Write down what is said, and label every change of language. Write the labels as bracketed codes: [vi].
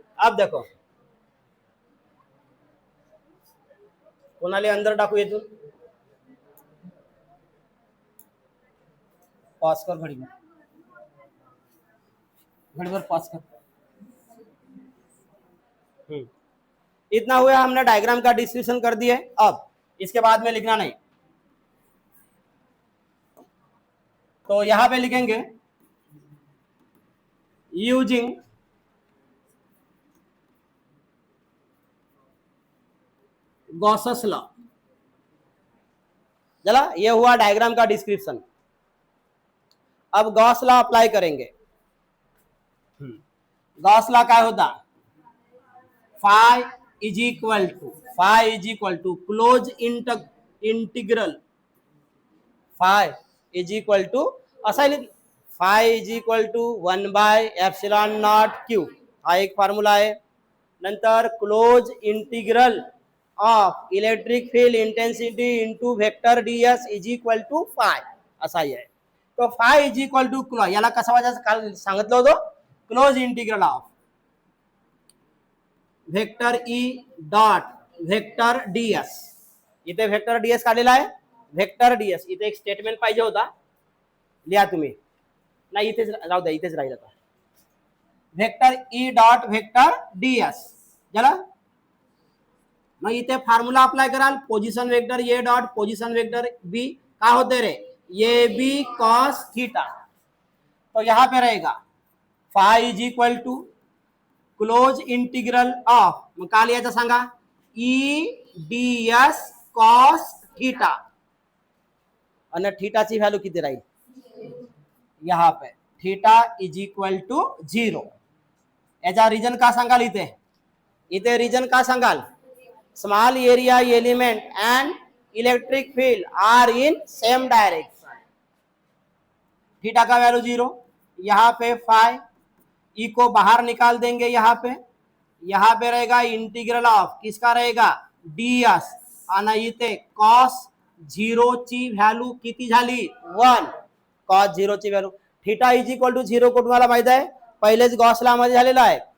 [hi] अब देखो, [mr] कोणाला अंदर टाकू येतून, [hi] पॉज कर घड़ी भर पॉज कर. इतना हुआ, हमने डायग्राम का डिस्क्रिप्शन कर दिए. अब इसके बाद में लिखना नहीं, तो यहां पे लिखेंगे यूजिंग गॉसस लॉ. चला, ये हुआ डायग्राम का डिस्क्रिप्शन. अब गॉस लॉ अप्लाई करेंगे. गॉस लॉ क्या होता, [mr] फाई is equal to close integral, five is equal to असा लिख, फाई इज इक्वल टू 1/ε0 q, हा एक फॉर्म्युला आहे. नंतर close integral of electric field intensity into vector ds is equal to five, असा आहे. तो five is equal to close, याला कसा वाचायचं काल सांगितलं होतं, close integral of vector E dot vector ds. इथे वेक्टर ds काढलेला आहे, वेक्टर ds. इथे एक स्टेटमेंट पाहिजे होता, लिहा तुम्ही. नाही इथेच राहू द्या, इथेच राहील आता. Vector E dot vector ds. झालं. मग इथे फॉर्म्युला अप्लाई कराल, position vector A dot position vector बी, का होते रे, ए बी कॉस थीटा. [hi] तो यहां पे रहेगा phi is equal to close integral of, [mr] मग का लिहायचं सांगा, [hi] ई ds कॉस थीटा. [mr] आणि थीटाची व्हॅल्यू किती राहील, [hi] यहां पे [mr] थीटा इज इक्वल टू 0. याचा रिजन का सांगाल, इथे रिजन का सांगाल, small area element end electric field are in same direction. [hi] Theta का वैल्यू 0, यहाँ पे फाई, ई को बाहर निकाल देंगे. यहाँ पे रहेगा इंटीग्रल ऑफ किसका रहेगा, [mr] ds, आणि इथे कॉस 0 ची व्हॅल्यू किती झाली, 1. कॉस 0 ची value, theta is equal to 0 को तुम्हाला माहित आहे, पहिलेच गॉस लॉ मध्ये झालेला आहे.